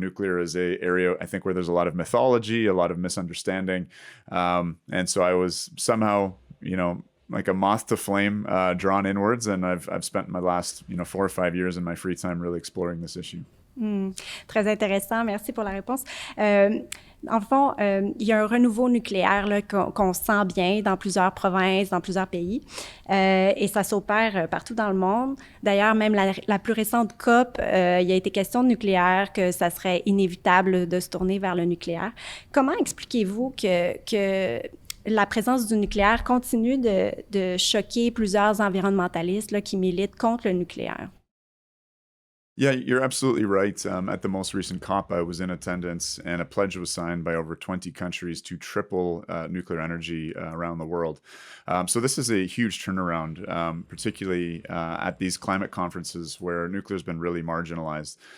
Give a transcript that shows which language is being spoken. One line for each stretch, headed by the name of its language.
English: Nuclear is an area, I think, where there's a lot of mythology, a lot of misunderstanding. And so I was somehow, like a moth to flame, drawn inwards. And I've spent my last, 4 or 5 years in my free time really exploring this issue.
French: Très intéressant. Merci pour la réponse. En fond, il y a un renouveau nucléaire là, qu'on sent bien dans plusieurs provinces, dans plusieurs pays, et ça s'opère partout dans le monde. D'ailleurs, même la plus récente COP, il y a été question de nucléaire, que ça serait inévitable de se tourner vers le nucléaire. Comment expliquez-vous que la présence du nucléaire continue de choquer plusieurs environnementalistes là, qui militent contre le nucléaire?
English: Yeah, you're absolutely right. At the most recent COP, I was in attendance, and a pledge was signed by over 20 countries to triple nuclear energy around the world. So this is a huge turnaround, particularly at these climate conferences where nuclear has been really marginalized.